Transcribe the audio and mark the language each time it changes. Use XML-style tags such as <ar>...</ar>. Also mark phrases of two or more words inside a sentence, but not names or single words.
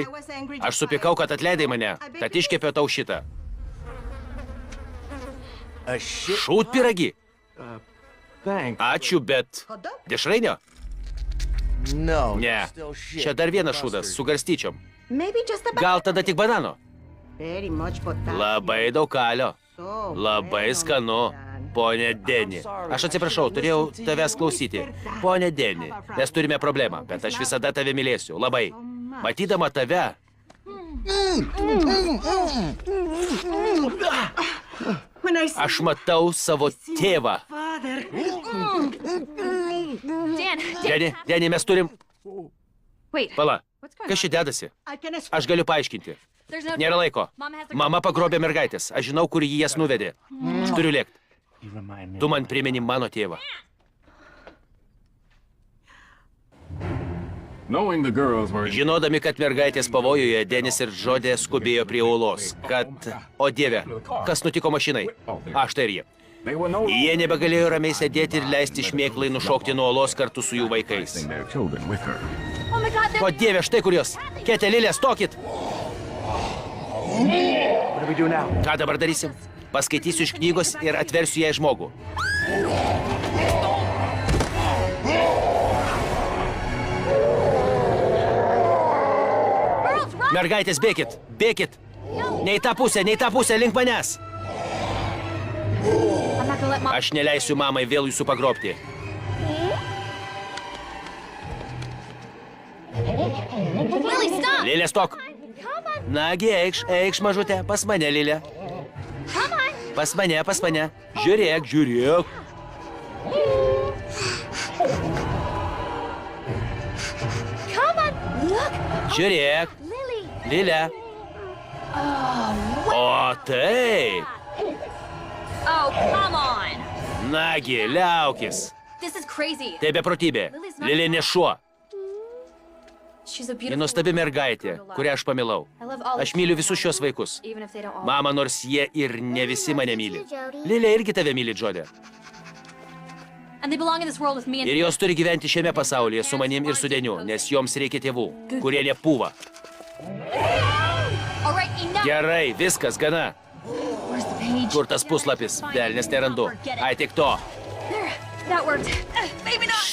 <lt>Aš supykau, kad atleidai mane, tad iškepiau tau šitą.</lt> <en>A shit.</en> <lt>Šūtpiragi.</lt> <en>Thanks.</en> <lt>Ačiū, bet... Dešrainio?</lt> <en>No.</en> <lt>Ne.</lt> <en>Still shit.</en> <lt>Čia dar vienas šūdas, su garstyčiom.</lt> <en>Maybe just a</en> <lt>Gal tada tik banano?</lt> <en>very much potassium.</en> <lt>Labai daug kalio.</lt> <en>So</en> <lt>Labai</lt> <en>well</en> <lt>skanu.</lt> <en>done.</en> <lt>Pone Deni. Aš atsiprašau, turėjau tavęs klausyti. Pone Deni, mes turime problemą, bet aš visada tave mylėsiu. Labai. Matydama tave...</lt> <en>When I see</en> <lt>Aš matau savo tėvą.</lt> <en>father, Dan!</en> <lt>Deni, mes turim...</lt> <en>Wait,</en> <lt>Pala,</lt> <en>what's going</en> <lt>kas čia dedasi?</lt> <en>I can</en> <lt>Aš galiu paaiškinti. There's no... Nėra laiko. Mama pagrobė mergaitės. Aš žinau, kur jį jas nuvedė. Aš turiu lėkti. Tu man primeni mano tėvą.</lt> <en>Knowing the girls were</en> <lt>Žinodami, kad mergaitės pavojuje, Denis ir Džodė skubėjo prie uolos. Kad... O dieve, kas nutiko mašinai? Aš tai ir jie.</lt> <en>they were no</en> <lt>Jie nebegalėjo ramiai sėdėti ir leisti šmėklai nušokti nuo uolos kartu su jų vaikais.</lt> <en>their children with her. Oh my God,</en> <lt>O dieve, štai kur jos. Ketė, Lilė, stokit.</lt> <en>What do we do now?</en> <lt>Ką dabar darysim? Paskaitysiu iš knygos ir atversiu jai žmogų. Mergaitės, bėkit, bėkit. Ne į tą pusę, link manęs.</lt> <en>I'm not gonna let Mom...</en> <lt>Aš neleisiu mamai vėl jūsų pagrobti.</lt> <en>Lily, stop!</en> <lt>Lilė, stok. Nagi, eikš, mažutė, pas mane, Lilė.</lt> <en>Come on!</en> <lt>Pas mane. Žiūrėk.</lt> <en>Come on! Look!</en> <lt>Žiūrėk,</lt> <en>Lily!</en> <lt>Lilė. O taip.</lt> <en>Oh, come on!</en> <lt>Nagi, liaukis.</lt> <en>This is crazy.</en> <lt>Tai beprotybė. Lilė ne šuo.</lt> <en>She's a</en> <lt>Ji</lt> <en>beautiful...</en> <lt>nuostabi mergaitė, kurią aš pamilau.</lt> <en>I love all</en> <lt>Aš myliu visus šios vaikus.</lt> <en>even if they don't all...</en> <lt>Mama, nors jie ir ne visi mane myli. Lilė irgi tave myli, Džodė.</lt> <en>And they belong in this world with me and...</en> <lt>Ir jos turi gyventi šiame pasaulyje su manim ir su Deniu, nes joms reikia tėvų, kurie nepūva.</lt> <en>All right, enough!</en> <lt>Gerai, viskas, gana.</lt> <en>Where's the page?</en> <lt>Kur tas puslapis? Velnės nerandu. Ai, tik to.</lt> <en>There, that worked. Maybe not.</en>